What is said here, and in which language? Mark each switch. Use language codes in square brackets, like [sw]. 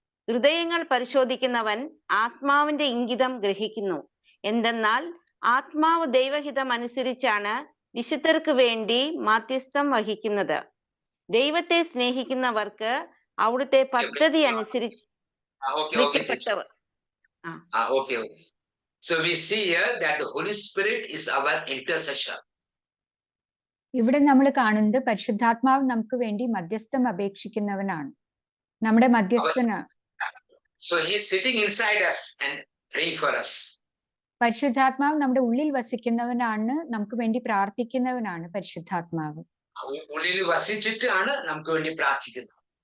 [ml] ഹൃദയങ്ങൾ പരിശോധിക്കുന്നവൻ ആത്മാവിന്റെ ഇംഗിതം ഗ്രഹിക്കുന്നു. എന്തെന്നാൽ ആത്മാവ് ദൈവഹിതം അനുസരിച്ചാണ് വിശുദ്ധർക്ക് വേണ്ടി മധ്യസ്ഥം വഹിക്കുന്നത്. ദൈവത്തെ സ്നേഹിക്കുന്നവർക്ക് അവിടുത്തെ പദ്ധതി അനുസരിച്ച് വിളിക്കപ്പെട്ടവർ. [en] Okay. So we see here that the Holy Spirit is our intercessor. [ml] ഇവിടെ നമ്മൾ കാണുന്നത് പരിശുദ്ധാത്മാവ് നമുക്ക് വേണ്ടി മധ്യസ്ഥം അപേക്ഷിക്കുന്നവനാണ്, നമ്മുടെ മധ്യസ്ഥനാണ്. [en] So he is sitting inside us and praying for us. [ml] പരിശുദ്ധാത്മാവ് നമ്മുടെ ഉള്ളിൽ വസിക്കുന്നവനാണ്, നമുക്ക് വേണ്ടി പ്രാർത്ഥിക്കുന്നവനാണ് പരിശുദ്ധാത്മാവ്. ഉള്ളിൽ വസിച്ചിട്ടാണ് നമുക്ക് വേണ്ടി പ്രാർത്ഥിക്കുന്നത്.